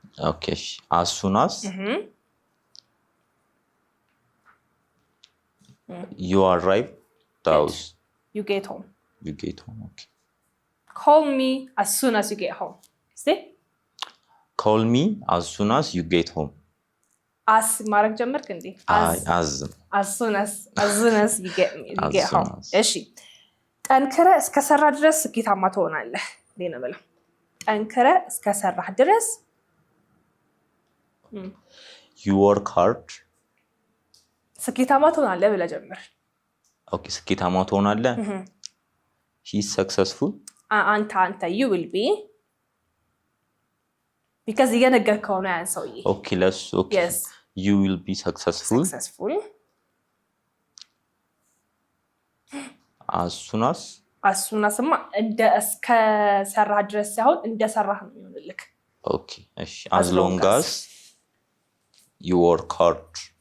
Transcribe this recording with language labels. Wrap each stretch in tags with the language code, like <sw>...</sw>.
<en>okay as soon as you arrive the house you get home okay call me as soon as you get home see call me as soon as you get home</en> <am>as ማረግ ጀመርክ እንዴ</am> <en>as soon as you get home</en> <am>እሺ ጠንክረ እስከሰራ ድረስ ስኬታማ ትሆናለህ ለኔ ነው ጠንክረ እስከሰራህ ድረስ</am> <en>you work hard</en> <am>ስኬታማ ትሆናለህ ብለህ ጀምር</am> <en>ኦኬ</en> <am>ስኬታማ ትሆናለህ</am> <en>he is successful</en> <am>አንተ</am> <en>you will be because</en> <am>እየነገርከው ነው ያን ሰውዬ</am> <en>okay yes you will be successful as soon as</en> <am>እንደ እስከሰራህ ድረስ ሳይሆን እንደሰራህ ነው የሚሆንልክ</am> <en>okay እሺ as long as you work hard</en>